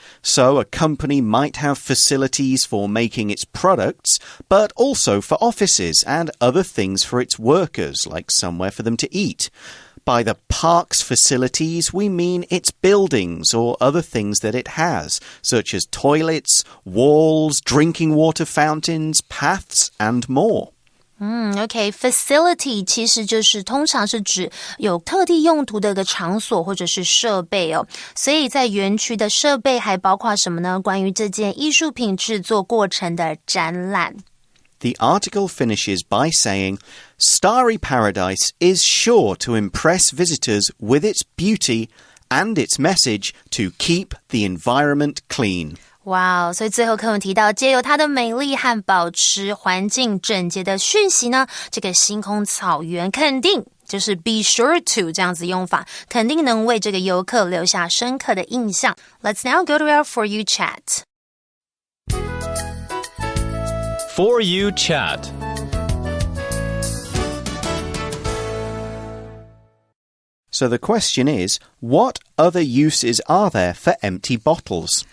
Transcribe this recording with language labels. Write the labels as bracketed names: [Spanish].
[English] So a company might have facilities for making its products, but also for offices and other things for its workers, like somewhere for them to eat. By the park's facilities, we mean its buildings or other things that it has, such as toilets, walls, drinking water fountains, paths, and more. [Chinese] OK, facility 其实就是通常是指有特地用途的一个场所或者是设备哦，所以在园区的设备还包括什么呢？关于这件艺术品制作过程的展览。 [English] The article finishes by saying, Starry Paradise is sure to impress visitors with its beauty and its message to keep the environment clean. [Chinese] 哇，所以最后课文提到，借由它的美丽和保持环境整洁的讯息呢，这个星空草原肯定就是 be sure to 这样子用法，肯定能为这个游客留下深刻的印象。 [English] Let's now go to our For You chat. For You Chat. So the question is, what other uses are there for empty bottles?